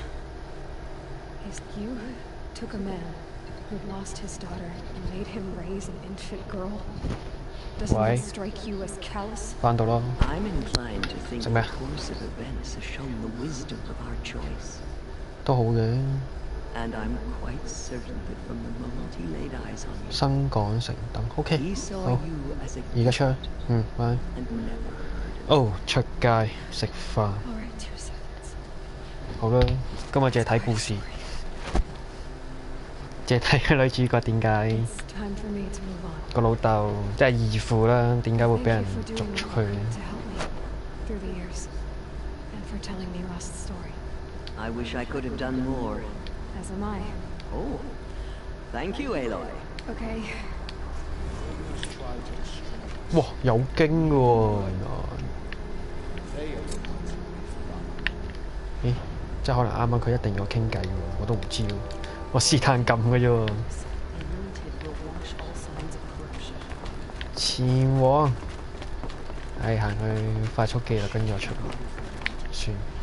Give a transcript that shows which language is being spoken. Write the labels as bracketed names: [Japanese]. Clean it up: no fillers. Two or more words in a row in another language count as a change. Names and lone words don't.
[English] You took a man who'd lost his daughter and made him raise an infant girl. Doesn't Why? that strike you as callous? [Cantonese] 翻到咯， [English] I'm inclined to think [Vietnamese] Sao [English] the [Vietnamese] mẹ? [English] course of events has shown the wisdom of our choice. [Cantonese] 都好嘅。 [English] And I'm quite certain that from the moment he laid eyes on you, [Cantonese] 新港城等 OK， [English] he saw [Cantonese] 好， [English] you as a [Cantonese] 而家出去，拜。 [English] and never heard [Cantonese] 哦，出街食飯， [English] All right, 2 seconds. [Cantonese] 好啦，今日淨係睇故事，淨係睇個女主角點解 [English] It's time for me to move on. [Cantonese] 個老豆即係義父啦，點解會 [English] Thank [Cantonese] 俾人 [English] you for [Cantonese] 逐 [English] doing [Cantonese] 出 [English] what [Cantonese] 去 [English] you could to help me through the years, and for telling me Rost's story. I wish I could have done more. As am I. Oh, thank you, Aloy. Okay. [Cantonese] 哇，有經嘅喎，原來。咦，即係可能啱啱佢一定要傾偈喎，我都唔知喎，我試探撳嘅啫喎。前往，行去快速機啦，跟住我出嚟，算。